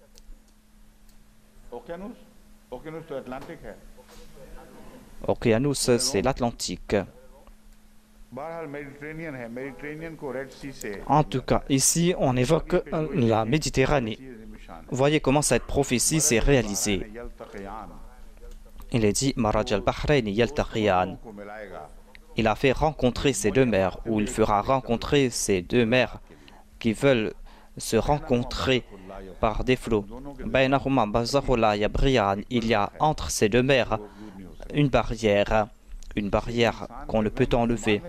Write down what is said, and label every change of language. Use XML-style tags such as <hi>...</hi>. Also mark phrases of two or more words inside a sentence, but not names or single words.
<fr>Oceanus, c'est l'Atlantique. En tout cas, ici, on évoque la Méditerranée. Voyez comment cette prophétie s'est réalisée. Il est dit,</fr> <ar>مرج البحرين يلتقيان.</ar> <fr>Il a fait rencontrer ces deux mers, ou il fera rencontrer ces deux mers qui veulent se rencontrer par des flots. Il y a entre ces deux mers une barrière qu'on ne peut enlever.</fr>